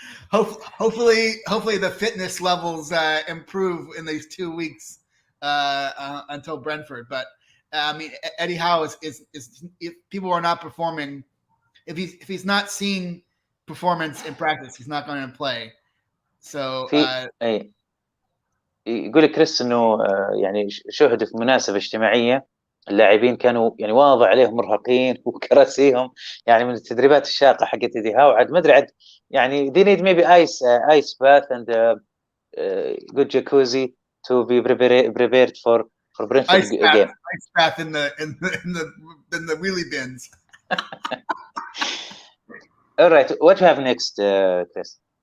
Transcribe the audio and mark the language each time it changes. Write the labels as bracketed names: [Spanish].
[English] Hopefully the fitness levels improve in these 2 weeks until Brentford. But I mean, Eddie Howe is if people are not performing, if he's not seeing performance in practice, he's not going to play. So [Arabic] يقول كريس انه يعني شهدوا في مناسبه اجتماعيه اللاعبين كانوا واضح عليهم مرهقين وكراسيهم من التدريبات الشاقه حقت ايدي هاو. عاد ما ادري عاد [English] they need maybe ice bath and good jacuzzi to be prepared for Brentford game. Ice bath in the wheelie bins. All right, what do you have next, Chris?